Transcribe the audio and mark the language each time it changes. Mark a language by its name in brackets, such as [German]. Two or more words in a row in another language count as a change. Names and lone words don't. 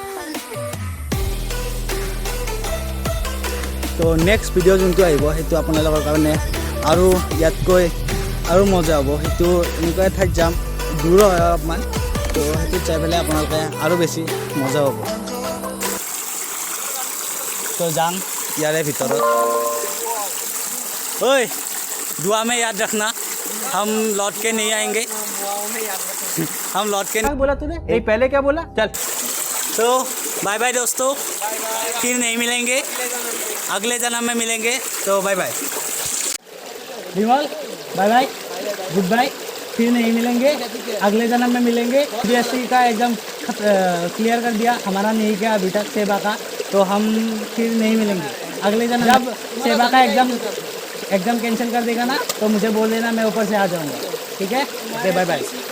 [Assamese] তো [English] next video' [Assamese] যোনটো আহিব সেইটো আপোনালোকৰ কাৰণে আৰু ইয়াতকৈ আৰু মজা হ'ব সেইটো এনেকুৱা ঠাইত যাম দূৰ হয় অলপমান তো সেইটোত যাই পেলাই আপোনালোকে আৰু বেছি মজা হ'ব তো যাম ইয়াৰে ভিতৰত [Hindi] ओए दुआ में याद रखना हम लौट के नहीं [Assamese] आएंगे हम लौट के नहीं [Hindi] बोला तूने ये पहले क्या बोला चल तो [English] bye bye [Hindi] दोस्तों फिर नहीं मिलेंगे अगले जन्म में मिलेंगे तो बाय बाय विमल [English] bye bye good bye [Hindi] फिर नहीं मिलेंगे अगले जन्म में मिलेंगे बीएससी का [English] exam clear [Hindi] कर दिया हमारा नहीं किया अभी तक सेवा का तो हम फिर नहीं मिलेंगे अगले जन्म जब सेवा का [English] exam cancel [Hindi] कर देगा ना तो मुझे बोल देना मैं ऊपर से आ जाऊंगा ठीक है [English] okay bye bye